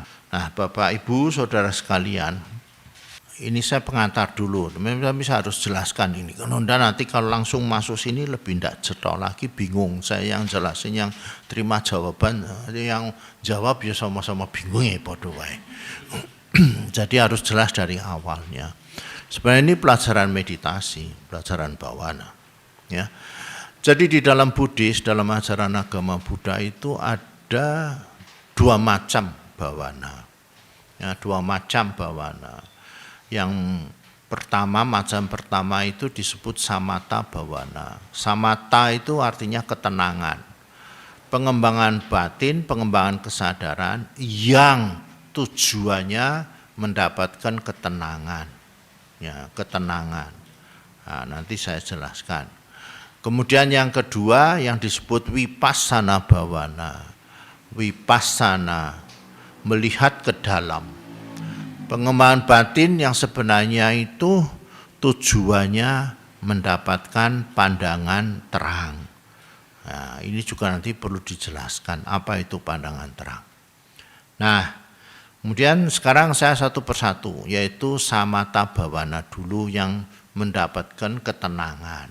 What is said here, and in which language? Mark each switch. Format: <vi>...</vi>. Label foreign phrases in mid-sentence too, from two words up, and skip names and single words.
<id>Nah, Bapak Ibu, saudara sekalian, ini saya pengantar dulu. Tapi saya harus jelaskan ini. Karena nanti kalau langsung masuk sini lebih tidak cetok lagi, bingung. Saya yang jelasin, yang terima jawaban, yang jawab ya sama-sama bingung ya</id> <jv>podo wae.</jv> <id>Jadi harus jelas dari awalnya. Sebenarnya ini pelajaran meditasi, pelajaran bhavana. Ya. Jadi di dalam Buddhis, dalam ajaran agama Buddha itu ada dua macam bhavana. Ya, dua macam bhavana. Yang pertama, macam pertama itu disebut</id> <pi>samatha bhavana.</pi> <id>Samatha itu artinya ketenangan. pengembangan batin, pengembangan kesadaran yang tujuannya mendapatkan ketenangan. Ya, ketenangan. Nah, nanti saya jelaskan. Kemudian yang kedua yang disebut</id> <pi>vipassana bhavana.</pi> <id>Vipassana, melihat ke dalam. Pengembangan batin yang sebenarnya itu tujuannya mendapatkan pandangan terang. Nah, ini juga nanti perlu dijelaskan apa itu pandangan terang. Nah, kemudian sekarang saya satu persatu, yaitu</id> <pi>samatha bhavana</pi> <id>dulu yang mendapatkan ketenangan.</id>